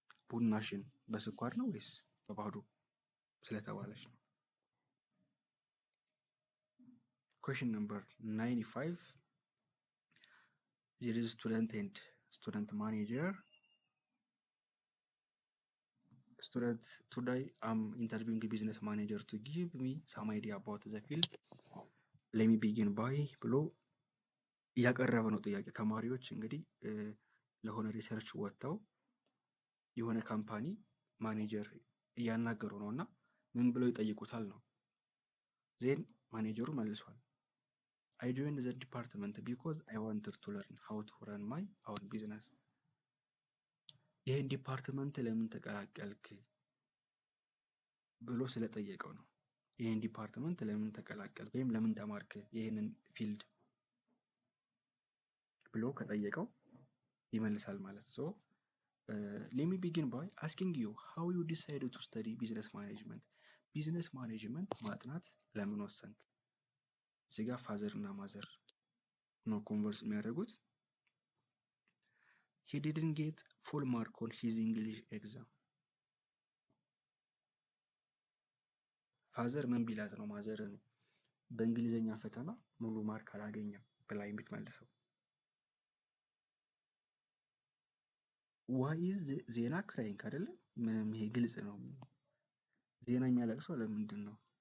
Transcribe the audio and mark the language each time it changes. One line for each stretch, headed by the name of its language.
Amharic: ቡናሽን በስኳር ነው ወይስ በባዶ ስለተባለች ነው። ኩዌሽን ነምበር 95
English: there is student and student manager. Student, today I'm interviewing a business manager to give me some idea about the field. Let me begin by
Amharic: ብሎ እያቀረበ ነው ጥያቄ። ተማሪዎች እንግዲህ ለሆነ ሪሰርች ወጥተው የሆነ ካምፓኒ ማኔጀር እያናገሩ ነው እና ምን ብለው ይጠይቁታል ነው። ዜን ማኔጀሩ መልሷል።
English: I joined the department because I wanted to learn how to run my own business.
Amharic: ይህን ዲፓርትመንት ለምን ተቀላቀልክ ብሎ ስለጠየቀው ነው። ይህን ዲፓርትመንት ለምን ተቀላቀልክ ወይም ለምን ተማርክ ይህንን ፊልድ ብሎ ከጠየቀው ይመልሳል ማለት ነው።
English: let me begin by asking you how you decided to study business management.
Amharic: ቢዝነስ ማኔጅመንት ማጥናት ለምን ወሰንክ? እዚህ ጋር ፋዘር እና ማዘር ነው ኮንቨርስ የሚያደርጉት።
English: he didn't get full mark on his English exam.
Amharic: ፋዘር ምን ቢላት ነው ማዘርን በእንግሊዘኛ ፈተና ሙሉ ማርክ አላገኘም ብላ የምትመልሰው?
English: why is
Amharic: ዜና ክራይንግ አይደለ? ምንም ይሄ ግልጽ ነው። ዜና የሚያለቅሰው ለምንድን ነው?